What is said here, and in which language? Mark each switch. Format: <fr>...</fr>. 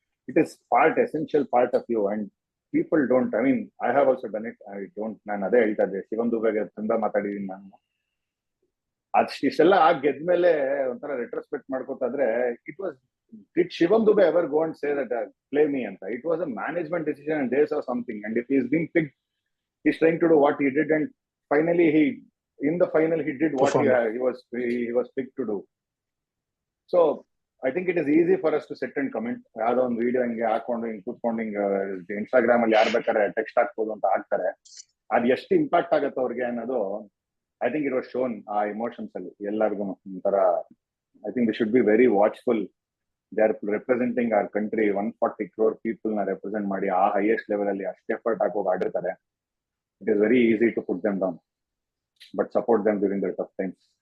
<en>It is essential part of you. And people don't, I mean I have also done it, I don't.</en> <kn>ನಾನು ಅದೇ ಹೇಳ್ತಾ ಇದ್ದೆ, ಶಿವನ್ ದುಬೆಗೆ ತುಂಬಾ ಮಾತಾಡಿದೀನಿ ನಾನು. ಇಷ್ಟೆಲ್ಲ ಗೆದ್ಮೇಲೆ ಒಂಥರ ರೆಟ್ರೋಸ್ಪೆಕ್ಟ್ ಮಾಡ್ಕೋತಾದ್ರೆ,</kn> <en>did Shivam Dube ever go and say that play me</en> <kn>ಅಂತ?</kn> <en>It was a management decision and they saw something, and if he is being picked, he's trying to do what he did, and finally in the final he did what he was picked to do. So I think it is easy for us to sit and comment.</en> <kn>ಯಾವ್ದೋ ಒಂದು video ಹಿಂಗೆ ಹಾಕೊಂಡು ಹಿಂಗೆ ಕೂತ್ಕೊಂಡು ಹಿಂಗೆ Instagram ಅಲ್ಲಿ ಯಾರು ಬೇಕಾದ್ರೆ ಟೆಕ್ಸ್ಟ್ ಹಾಕ್ಬೋದು ಅಂತ ಹಾಕ್ತಾರೆ. ಅದ್ ಎಷ್ಟು ಇಂಪ್ಯಾಕ್ಟ್ ಆಗತ್ತೆ ಅವ್ರಿಗೆ ಅನ್ನೋದು,</kn> <en>I think it was shown ಆ emotions</en> <kn>ಅಲ್ಲಿ ಎಲ್ಲರಿಗೂ.</kn> <en>ಒಂಥರ I think we should be very watchful. They are representing our country.</en> <kn>140 crore people ನ ರೆಪ್ರೆಸೆಂಟ್ ಮಾಡಿ ಆ ಹೈಯೆಸ್ಟ್ ಲೆವೆಲ್ ಅಲ್ಲಿ ಅಷ್ಟು effort ಹಾಕೋಗಿ ಆಡಿರ್ತಾರೆ.</kn> <en>It is very easy to put them down, but support them during their tough times.</en>